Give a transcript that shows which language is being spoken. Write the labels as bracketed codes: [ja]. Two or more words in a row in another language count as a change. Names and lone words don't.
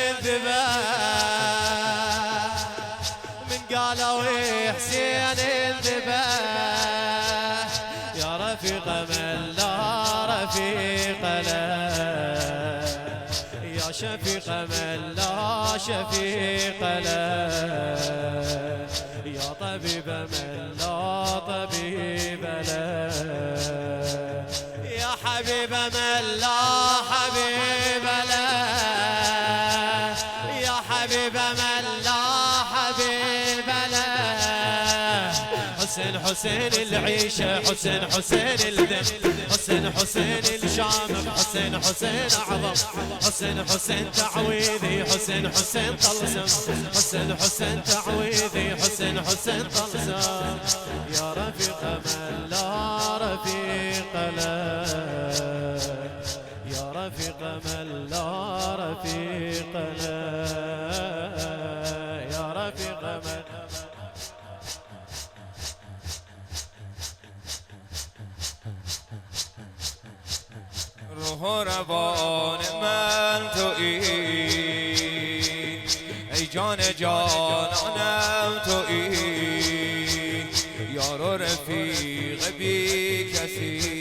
[ar] الذبح من قالوا حسين الذبح يا رفيق من لا رفيق له يا شفيق من لا شفيق له يا طبيب من لا طبيب له يا حبيب من لا حبيب له يا حبيب من لا حبيب له حسين حسين العيشة حسين حسين الدم حسين حسين الشامخ حسين حسين أعظم حسين حسين تعويذي حسين حسين طلسم حسين حسين تعويذي حسين حسين طلسم يا رفيق من لا رفيق له يا رفيق من لا رفيق له يا رفيق من [fa] روح روان من تویی ای جان جانانم تویی یار و رفیق بی کسی